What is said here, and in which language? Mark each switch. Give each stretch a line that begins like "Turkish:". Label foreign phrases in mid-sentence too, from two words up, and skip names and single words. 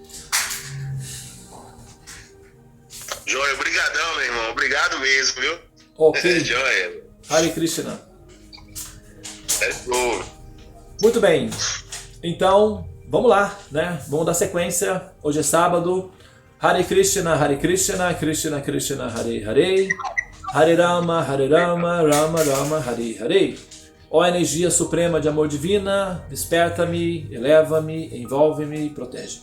Portuguese: Joia, obrigadão, meu irmão. Obrigado mesmo, viu? Ok. Joia.
Sanskrit: Hare Krishna.
Portuguese: Bom. Muito bem. Então, vamos lá, né? Vamos dar sequência. Hoje é sábado.
Sanskrit: Hare Krishna, Krishna Krishna, Hare Hare. Hare Rama, Rama Rama, Hare Hare.
Portuguese: Ó energia suprema de amor divina, desperta-me, eleva-me, envolve-me e protege-me.